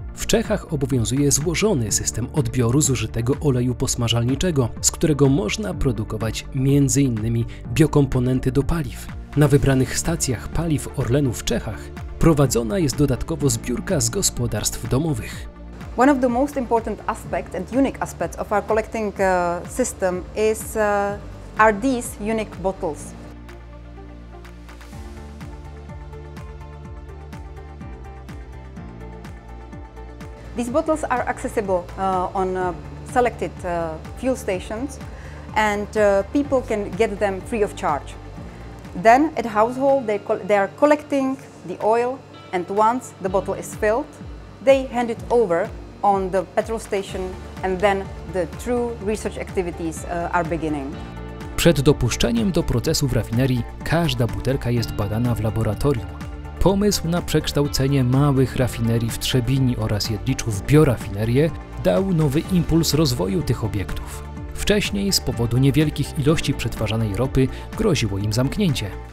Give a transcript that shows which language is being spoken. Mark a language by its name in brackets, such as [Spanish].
[Polish] W Czechach obowiązuje złożony system odbioru zużytego oleju posmażalniczego, z którego można produkować m.in. biokomponenty do paliw. Na wybranych stacjach paliw Orlenu w Czechach prowadzona jest dodatkowo zbiórka z gospodarstw domowych. [English] One of the most important aspects and unique aspects of our collecting system are these unique bottles. These bottles are accessible on selected fuel stations, and people can get them free of charge. Then at household they are collecting the oil, and once the bottle is filled, they hand it over on the petrol station, and then the true research activities are beginning. [Polish] Przed dopuszczeniem do procesu w rafinerii każda butelka jest badana w laboratorium. Pomysł na przekształcenie małych rafinerii w Trzebini oraz Jedliczu w biorafinerię dał nowy impuls rozwoju tych obiektów. Wcześniej z powodu niewielkich ilości przetwarzanej ropy groziło im zamknięcie.